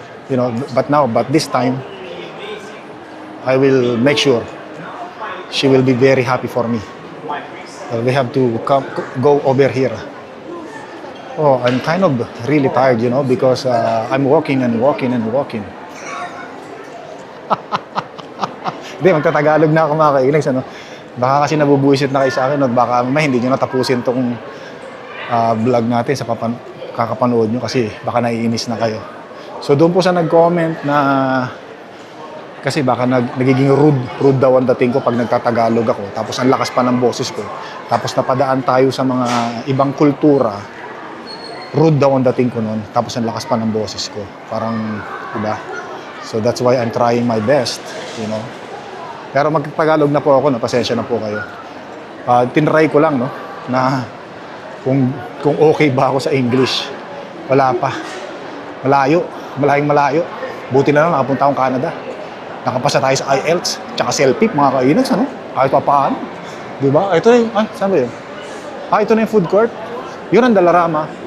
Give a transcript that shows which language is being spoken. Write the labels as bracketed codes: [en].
[en] You know, but this time, I will make sure she will be very happy for me. We have to go over here. Oh, I'm kind of really tired, you know, because I'm walking and walking and walking. [tl] Hindi, magtatagalog na ako, mga kailags, ano? Baka kasi nabubuisit na kayo sa akin, at baka hindi nyo natapusin tong vlog natin sa kakapanood nyo kasi baka naiinis na kayo. So doon po sa nag-comment na kasi baka nagiging rude daw ang dating ko pag nagtatagalog ako. Tapos ang lakas pa ng boses ko. Tapos napadaan tayo sa mga ibang kultura. Rude daw ang dating ko noon. Tapos ang lakas pa ng boses ko. Parang, diba? [en] So that's why I'm trying my best, you know. [tl] Pero magtagalog na po ako, no? Pasensya na po kayo. Tinry ko lang, no? Na kung okay ba ako sa English. Wala pa. Malayong malayo. Buti na lang nakapunta akong Canada. Nakapasa tayo sa IELTS, tsaka selfie, mga kainags, ano? Kahit pa paano. Diba? Ito na yung, saan ba yun? Ito na yung food court. Yun ang Dalarama.